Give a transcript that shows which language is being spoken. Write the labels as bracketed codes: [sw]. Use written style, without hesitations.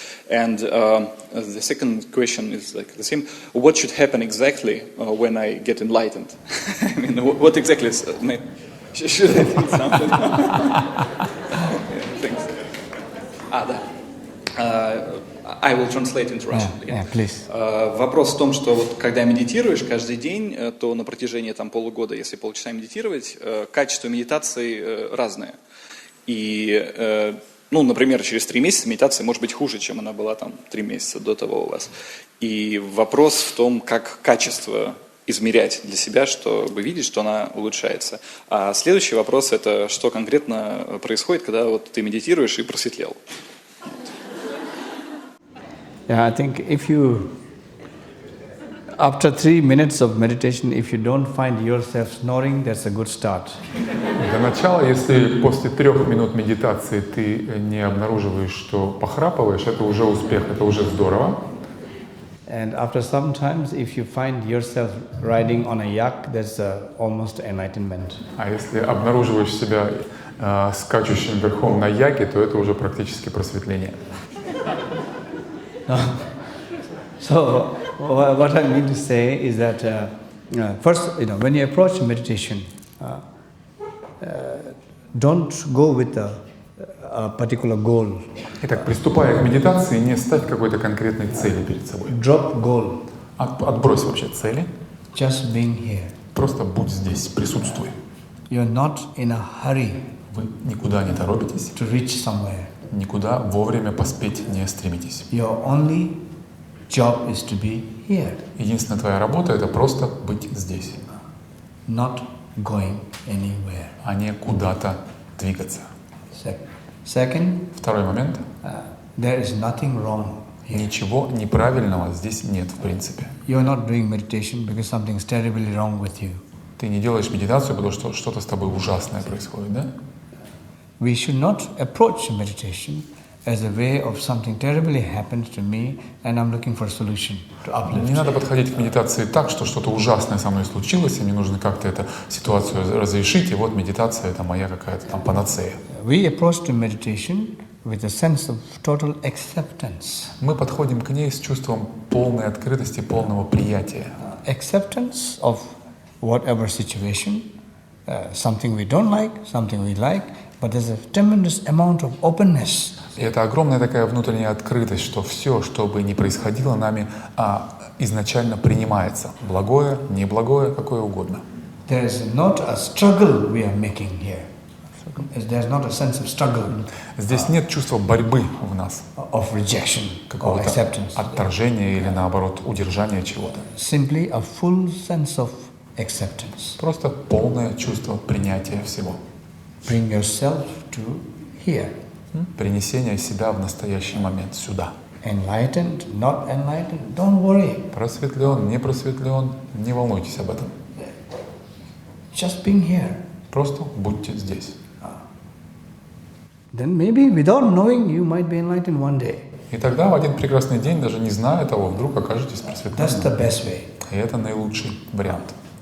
[en] And the second question is like the same. What should happen exactly when I get enlightened? I mean, what exactly is, should I think something? Thanks. [ru] Да. [en] I will translate into Russian. Yeah, please. [ru] Вопрос в том, что вот когда медитируешь каждый день, то на протяжении там полугода, если полчаса медитировать, качество медитации разное. И, ну, например, через 3 месяца медитация может быть хуже, чем она была там 3 месяца до того у вас. И вопрос в том, как качество измерять для себя, чтобы видеть, что она улучшается. А следующий вопрос – это что конкретно происходит, когда вот ты медитируешь и просветлел. [en] Yeah, I think if you, after 3 minutes of meditation, if you don't find yourself snoring, that's a good start. [ru] Для начала, если после 3 минут медитации ты не обнаруживаешь, что похрапываешь, это уже успех, это уже здорово. [en] And after some times, if you find yourself riding on a yak, that's almost enlightenment. [ru] А если обнаруживаешь себя скачущим верхом на яке, то это уже практически просветление. [en] So what I mean to say is that first, when you approach meditation, don't go with a particular goal. [ru] Итак, приступая к медитации, не ставь какой-то конкретной цели перед собой. [en] Drop goal. [ru] Отбрось вообще цели. [en] Just being here. [ru] Просто будь здесь, присутствуй. [en] You're not in a hurry. [ru] Вы никуда не торопитесь. [en] To reach somewhere. [ru] Никуда вовремя поспеть не стремитесь. [en] Your only job is to be here. [ru] Единственная твоя работа — это просто быть здесь. [en] Not going anywhere. [ru] А не куда-то двигаться. [en] Second, [ru] Второй момент. [en] There is nothing wrong here. [ru] Ничего неправильного здесь нет, в принципе. [en] You're not doing meditation because something's terribly wrong with you. [ru] Ты не делаешь медитацию, потому что что-то с тобой ужасное происходит, да? [en] We should not approach meditation as a way of something terribly happens to me and I'm looking for a solution to uplift. [ru] Не надо подходить к медитации так, что что-то ужасное со мной случилось, и мне нужно как-то эту ситуацию разрешить, и вот медитация — это моя какая-то там панацея. [en] We approach to meditation with a sense of total acceptance. [ru] Мы подходим к ней с чувством полной открытости, полного приятия. [en] Acceptance of whatever situation, something we don't like, something we like, but there's a tremendous amount of openness. [ru] И это огромная такая внутренняя открытость, что все, что бы ни происходило нами, изначально принимается. Благое, неблагое, какое угодно. [en] There is not a struggle we are making here. There's not a sense of struggle. [ru] Здесь нет чувства борьбы в нас. [en] Of rejection, or [ru] Какого-то [en] acceptance. [ru] отторжения или, наоборот, удержания чего-то. [en] Simply a full sense of acceptance. [ru] Просто полное чувство принятия всего. [en] Bring yourself to here. [ru] Принесение себя в настоящий момент сюда. [en] Enlightened, not enlightened, don't worry. [ru] Просветлен, не просветлен, не волнуйтесь об этом. [en] Just being here. [ru] Просто будьте здесь. [en] Then maybe without knowing you might be enlightened one day. [ru] И тогда в один прекрасный день, даже не зная того, вдруг окажетесь [en] That's the [ru] просветленным. [en] best way. [ru] И это наилучший вариант.